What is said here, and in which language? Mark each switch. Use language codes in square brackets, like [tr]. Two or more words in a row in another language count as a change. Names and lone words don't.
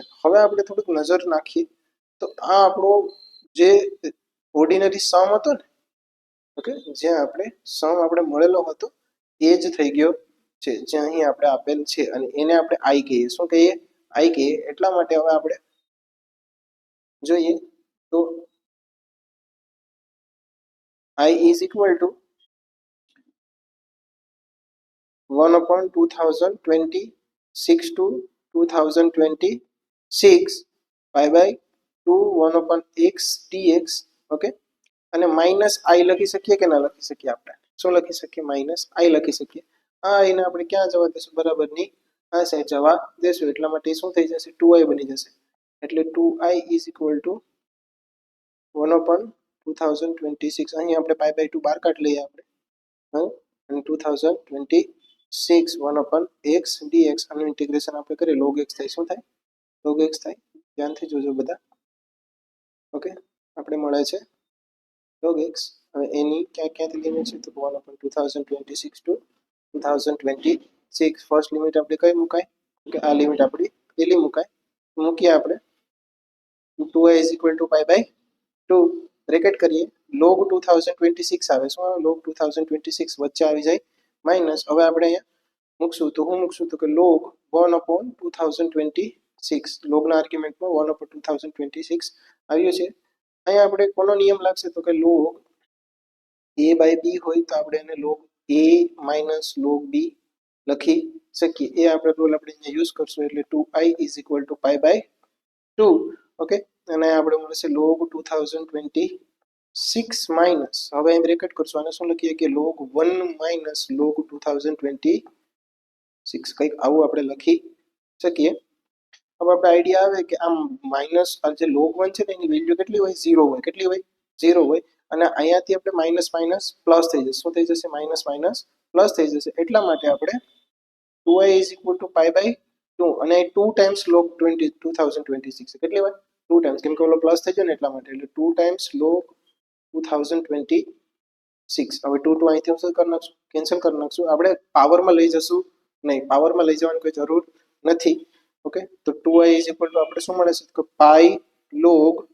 [gu] હવે આપણે થોડુંક નજર નાખીએ તો આ આપણો જે ઓર્ડિનરી સમ હતો ને, ઓકે, જ્યાં આપણે સમ આપણે મળેલો હતો એ જ થઈ ગયો છે જે અહીં આપણે આપેલ છે અને એને આપણે i કહીએ. શું કહીએ? i કહીએ. એટલા માટે હવે આપણે જોઈએ તો [en] I is equal to 1 upon 2026 to 2026 pi by 2 1 upon x dx. [gu] ઓકે, અને માઇનસ i લખી શકીએ કે ના લખી શકીએ? આપણે શું લખી શકીએ? માઇનસ i લખી શકીએ. આ આઈને આપણે ક્યાં જવા દેશું? બરાબરની આ સાઈડ જવા દેશું. એટલા માટે શું થઈ જશે? 2i બની જશે. એટલે [en] 2i is equal to 1 upon 2026 [gu] અહીં આપણે [en] pi by 2 [gu] બહાર કાઢી લઈએ આપણે અને 2026 [en] 1 upon x dx [gu] આનું ઇન્ટિગ્રેશન આપણે કરીએ log x થાય. શું થાય? log x થાય. ધ્યાનથી જોજો બધા. ઓકે, આપણે મળે છે log x. હવે એની ક્યાંથી લિમિટ છે તો [en] 1 upon 2026 to 2026 first limit [gu] આપણે કઈ મુકાય કે આ લિમિટ આપણી પેલી મુકાય. મૂકીએ આપણે [en] 2i is equal to pi by 2 [gu] બ્રેકેટ કરીએ log 2026 આવે. શું આવે? log 2026 વચ્ચે આવી જાય માઇનસ. હવે આપણે અહીંયા મૂકશું તો હું મૂકશું તો કે [en] log 1 upon 2026 [gu] લોગના આર્ગ્યુમેન્ટમાં 1 upon 2026 આવ્યું છે. અહીંયા આપણે કોનો નિયમ લાગશે તો કે [en] log a by b [gu] હોય તો આપણે એને [en] log a minus log b [gu] લખી શકીએ. એ આપણે રૂલ આપણે અહીંયા યુઝ કરશું એટલે [en] 2i is equal to pi by 2. [gu] ઓકે, અને આપણે મળશે log 2026 માઇનસ. હવે અહીં બ્રેકેટ કરશું આને શું લખીએ કે log 1 માઇનસ log 2026 કંઈક આવું આપણે લખી શકીએ. હવે આપણે આઈડિયા આવે કે આમ માઇનસ જે log 1 છે તેની વેલ્યુ કેટલી હોય? 0 હોય. કેટલી હોય? 0 હોય. અને અહીંયાથી આપણે [en] minus minus plus [gu] થઈ જશે. શું થઈ જશે? [en] minus minus plus [gu] થઈ જશે. એટલા માટે આપણે [en] 2i is equal to pi by 2 [gu] અને [en] 2 times log 2026 [gu] કેટલી હોય? 2 times કેમ કે ઓલો પ્લસ થઈ ગયો ને એટલા માટે એટલે [en] 2 times log 2026 [gu] 6 હવે 2 અહીંથી શું કરી નાખશું કેન્સલ કરી નાખશું આપણે પાવરમાં લઈ જશું નહીં પાવરમાં લઈ જવાની કોઈ જરૂર નથી ઓકે તો [en] 2i is equal to [gu] આપણે શું મળે છે કે પાઈ log